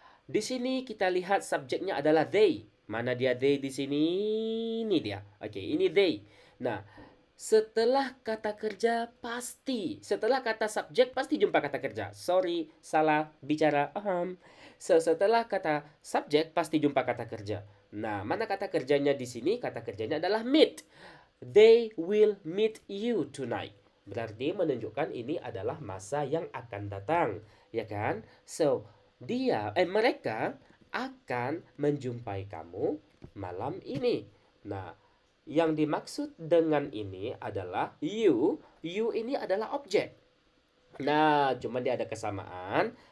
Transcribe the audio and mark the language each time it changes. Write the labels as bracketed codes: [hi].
[id] Di sini kita lihat subjeknya adalah they. Mana dia they di sini? Ini dia. Oke, ini they. Nah, setelah kata kerja pasti. Setelah kata subjek pasti jumpa kata kerja. Sorry, salah bicara. Setelah kata subjek pasti jumpa kata kerja. Nah, mana kata kerjanya di sini? Kata kerjanya adalah meet. [en] They will meet you tonight. [id] Berarti menunjukkan ini adalah masa yang akan datang, ya kan? So, mereka akan menjumpai kamu malam ini. Nah, yang dimaksud dengan ini adalah you. You ini adalah objek. Nah, cuman dia ada kesamaan.